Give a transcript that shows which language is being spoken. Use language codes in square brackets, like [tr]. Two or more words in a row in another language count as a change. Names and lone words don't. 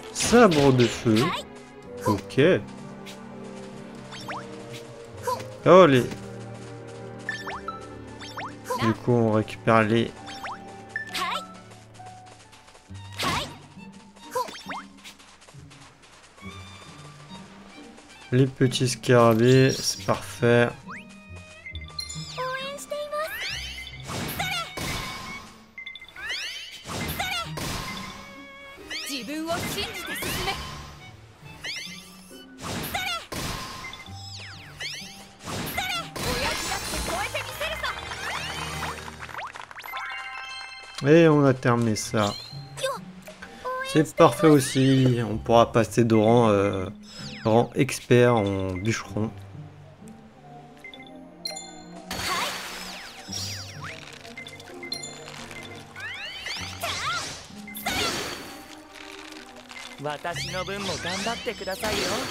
[fr] sabre de feu. Ok. Oh les... Du coup on récupère les... Les petits scarabées, c'est parfait. [ja] 自分を信じて進め。親父だって超えてみせるぞ。 [fr] Et on a terminé ça. C'est parfait aussi. On pourra passer de rang expert en bûcheron. Il